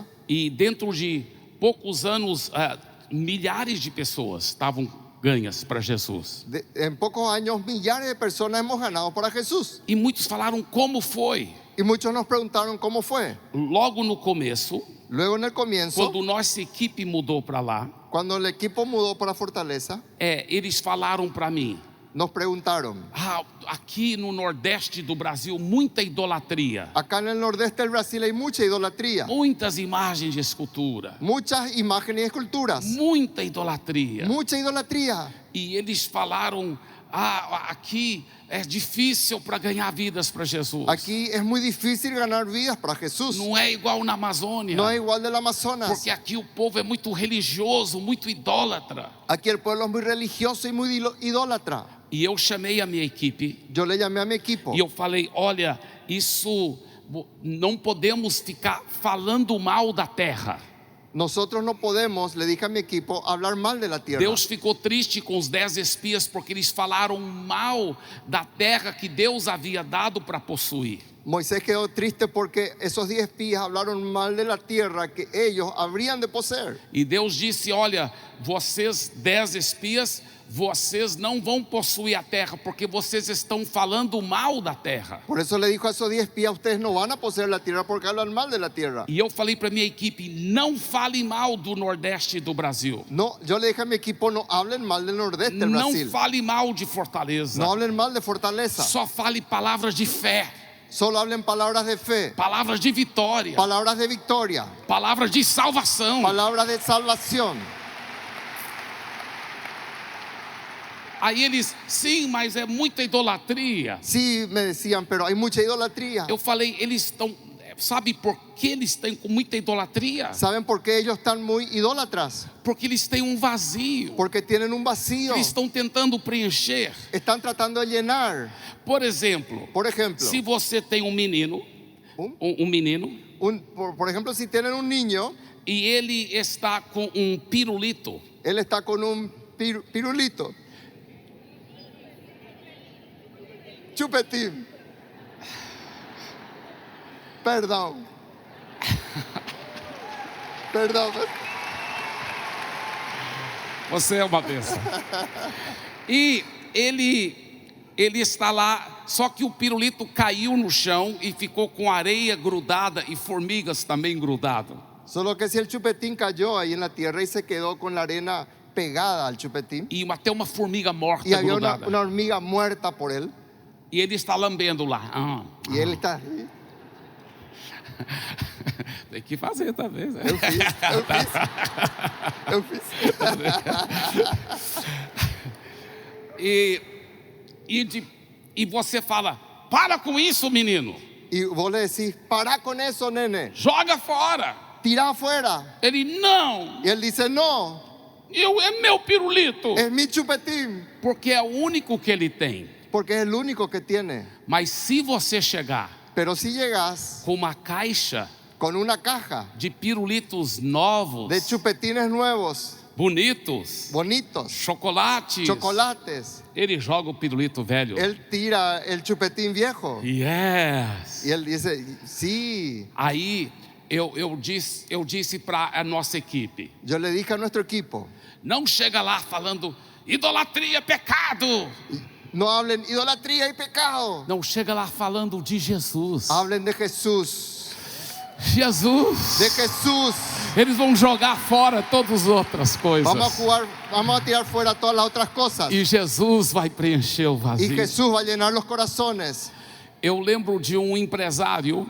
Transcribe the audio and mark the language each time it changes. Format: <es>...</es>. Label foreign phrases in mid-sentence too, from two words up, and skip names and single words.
<pt>e dentro de poucos anos, milhares de pessoas estavam ganhas para Jesus.</pt> <es>en pocos años millares de personas hemos ganado para Jesús.</es> <pt>E muitos falaram como foi.</pt> <es>Y muchos nos preguntaron cómo fue.</es> <pt>Logo no começo,</pt> <es>Luego en el comienzo,</es> <pt>quando nossa equipe mudou para lá,</pt> <es>cuando el equipo mudó para Fortaleza,</es> <pt>eles falaram para mim:</pt> <es>nos preguntaron,</es> <pt>aqui no Nordeste do Brasil, muita idolatria,</pt> <es>acá en el nordeste del Brasil hay mucha idolatría,</es> <pt>muitas imagens de escultura,</pt> <es>muchas imágenes y esculturas,</es> <pt>muita idolatria.</pt> <es>mucha idolatría.</es> <pt>E eles falaram aqui é difícil para ganhar vidas para Jesus.</pt> <es>Aquí es muy difícil ganar vidas para Jesús.</es> <pt>Não é igual na Amazônia.</pt> <es>No es igual del Amazonas.</es> <pt>Porque aqui o povo é muito religioso, muito idólatra.</pt> <es>Aquí el pueblo es muy religioso y muy idólatra.</es> <pt>E eu chamei a minha equipe</pt> <es>Yo le llamé a mi equipo.</es> <pt>e eu falei: olha, isso não podemos ficar falando mal da terra.</pt> <es>Nosotros no podemos, le dije a mi equipo, hablar mal de la tierra.</es> <pt>Deus ficou triste com os 10 espias porque eles falaram mal da terra que Deus havia dado para possuir.</pt> <es>Moisés quedó triste porque esos 10 espías hablaron mal de la tierra que ellos habrían de poseer.</es> <pt>E Deus disse: olha, vocês 10 espias, vocês não vão possuir a terra porque vocês estão falando mal da terra.</pt> <es>Por eso le dijo a esos 10 espías, ustedes no van a poseer la tierra porque hablan mal de la tierra.</es> <pt>E eu falei para minha equipe: não fale mal do Nordeste do Brasil.</pt> <es>No, yo le dije a mi equipo, no hablen mal del nordeste del</es> <pt>Não Brasil. fale mal de Fortaleza.</pt> <es>No hablen mal de Fortaleza.</es> <pt>Só fale palavras de fé,</pt> <es>Solo hablen palabras de fe,</es> <pt>palavras de vitória,</pt> <es>palabras de victoria,</es> <pt>palavras de salvação.</pt> <es>palabras de salvación.</es> <pt>Aí eles: sim, mas é muita idolatria.</pt> <es>Sí, me decían, pero hay mucha idolatría.</es> <pt>Eu falei: eles estão, sabe por que eles estão com muita idolatria?</pt> <es>¿Saben por qué ellos están muy idólatras?</es> <pt>Porque eles têm um vazio.</pt> <es>Porque tienen un vacío.</es> <pt>Eles estão tentando preencher.</pt> <es>Están tratando de llenar.</es> <pt>Por exemplo,</pt> <es>Por ejemplo,</es> <pt>se você tem um menino, Um? menino,</pt> <es>por ejemplo, si tienen un niño,</es> <pt>e ele está com um pirulito,</pt> <es>él está con un pirulito. Chupetín. Perdón. Perdón.</es> <pt>você é uma bênção. E ele está lá, só que o pirulito caiu no chão e ficou com areia grudada e formigas também grudadas.</pt> <es>Solo que si el chupetín cayó ahí en la tierra y se quedó con la arena pegada al chupetín,</es> <pt>E até uma formiga morta</pt> <es>y había una</es> <pt>grudada.</pt> <es>hormiga muerta por él,</es> <pt>E ele está lambendo lá.</pt> <es>y él está.</es> <pt>Tem que fazer talvez. Né? Eu fiz. E você fala: para com isso, menino.</pt> <es>Y vos le decís, pará con eso, nene,</es> <pt>Joga fora.</pt> <es>tira afuera.</es> <pt>Ele: não,</pt> <es>Y él dice, no,</es> <pt>é meu pirulito.</pt> <es>es mi chupetín,</es> <pt>Porque é o único que ele tem.</pt> <es>porque es el único que tiene.</es> <pt>Mas se você chegar</pt> <es>Pero si llegas</es> <pt>com uma caixa</pt> <es>con una caja</es> <pt>de pirulitos novos,</pt> <es>de chupetines nuevos,</es> <pt>bonitos,</pt> <es>bonitos,</es> <pt>chocolates,</pt> <es>chocolates,</es> <pt>ele joga o pirulito velho.</pt> <es>él tira el chupetín viejo. Yes. Y él dice, sí.</es> <pt>Aí eu disse para a nossa equipe:</pt> <es>Yo le dije a nuestro equipo,</es> <pt>não chega lá falando idolatria, pecado.</pt> <es>no hablen idolatría y pecado,</es> <pt>Não chega lá falando de Jesus.</pt> <es>hablen de Jesús.</es> <pt>Jesus.</pt> <es>De Jesús.</es> <pt>Eles vão jogar fora todas as outras coisas.</pt> <es>Vamos a tirar fuera todas las otras cosas.</es> <pt>E Jesus vai preencher o</pt> <es>Y</es> <pt>vazio.</pt> <es>Jesús va a llenar los corazones.</es> <pt>Eu lembro de um empresário</pt>